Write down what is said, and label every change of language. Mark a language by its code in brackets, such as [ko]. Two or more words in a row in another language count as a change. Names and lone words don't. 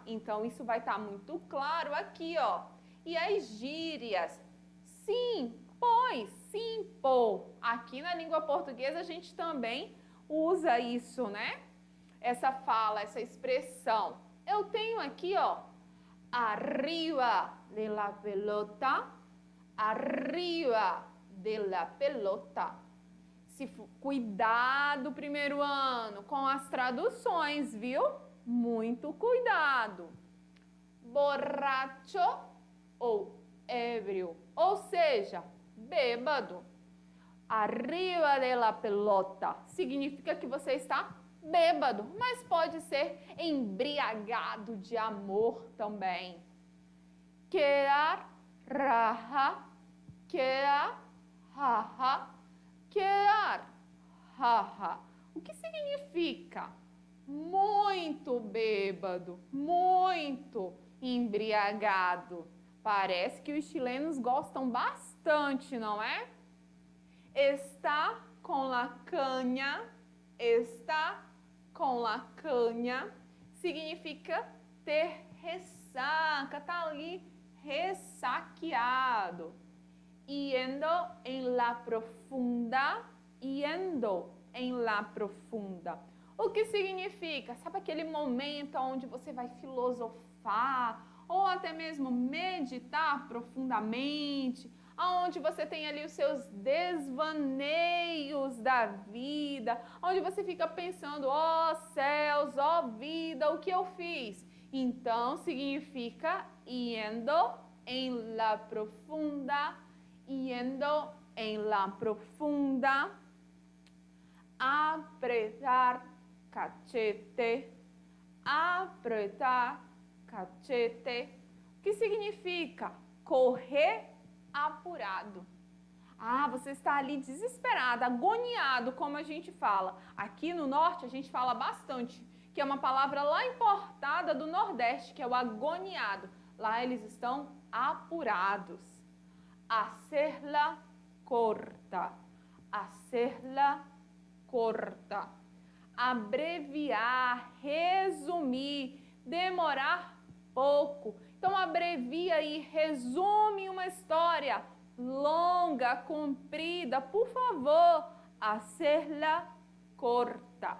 [pt] Então, isso vai estar muito claro aqui, ó. E as gírias? Sim, pois, sim, pô. Aqui na língua portuguesa a gente também usa isso, né? Essa fala, essa expressão. Eu tenho aqui, ó, [es] arriba de la pelota, arriba de la pelota. [pt] Cuidado, primeiro ano, com as traduções, viu? Muito cuidado. Borracho ou ébrio, ou seja, bêbado. [es] Arriba de la pelota [pt] significa que você está bêbado, mas pode ser embriagado de amor também. [es] Quedar raja, quedar raja, quedar raja. [pt] O que significa? Muito bêbado, muito embriagado. Parece que os chilenos gostam bastante, não é? Está com [es] la caña, [pt] está com [es] la caña, [pt] significa ter ressaca, tá ali ressaqueado. [es] Yendo en la profunda, yendo en la profunda. [pt] O que significa? Sabe aquele momento onde você vai filosofar ou até mesmo meditar profundamente, onde você tem ali os seus desvaneios da vida, onde você fica pensando, ó céus, ó vida, o que eu fiz? Então, significa [es] yendo en la profunda, yendo en la profunda, apretar cachete, apretar cachete. [pt] O que significa? Correr apurado. Ah, você está ali desesperado, agoniado, como a gente fala. Aqui no norte a gente fala bastante, que é uma palavra lá importada do Nordeste, que é o agoniado. Lá eles estão apurados. [es] Hacerla corta. Hacerla corta. [pt] Abreviar, resumir, demorar pouco. Então, abrevia e resume uma história longa, comprida, por favor, [es] hacerla corta.